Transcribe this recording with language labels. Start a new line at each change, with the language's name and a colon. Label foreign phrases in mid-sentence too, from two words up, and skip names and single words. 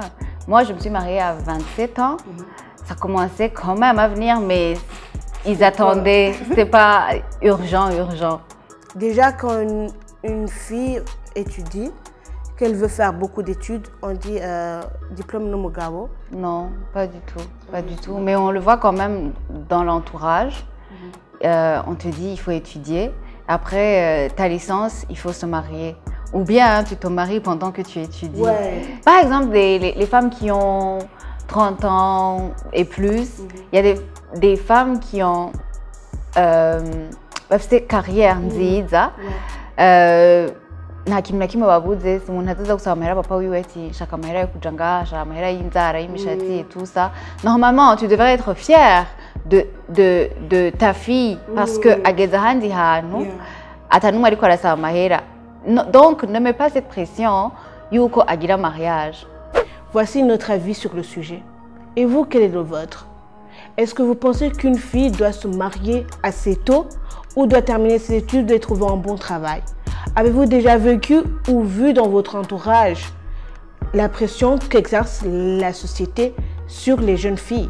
French: Moi, je me suis mariée à 27 ans. Ça commençait quand même à venir, mais ils attendaient. C'était pas urgent. Déjà, quand une fille étudie, qu'elle veut faire beaucoup d'études, on dit diplôme
Rundi: no mugabo.
French: Non, pas du tout. Mais on le voit quand même dans l'entourage. On te dit il faut étudier. Après ta licence, il faut se marier. Ou bien tu te maries pendant que tu étudies. Ouais. Par exemple, les femmes qui ont 30 ans et plus, il y a des femmes qui ont carrière nziza.
Rundi: Nta kintu na kimwe babuze, umuntu ataza gusaba amahera papa wiwe ati shaka amahera yo kuja ngaha, shaka amahera y'inzara y'imishatsi
French: et tout ça. Normalement, tu devrais être fière de ta fille parce que
Rundi: ageze ahandi hantu atanumwe ariko arasaba amahera.
French: Donc, ne mets pas cette pression
Rundi: yuko agira
French: mariage. Voici notre avis sur le sujet. Et vous, quel est le vôtre? Est-ce que vous pensez qu'une fille doit se marier assez tôt ou doit terminer ses études et trouver un bon travail? Avez-vous déjà vécu ou vu dans votre entourage la pression qu'exerce la société sur les jeunes filles?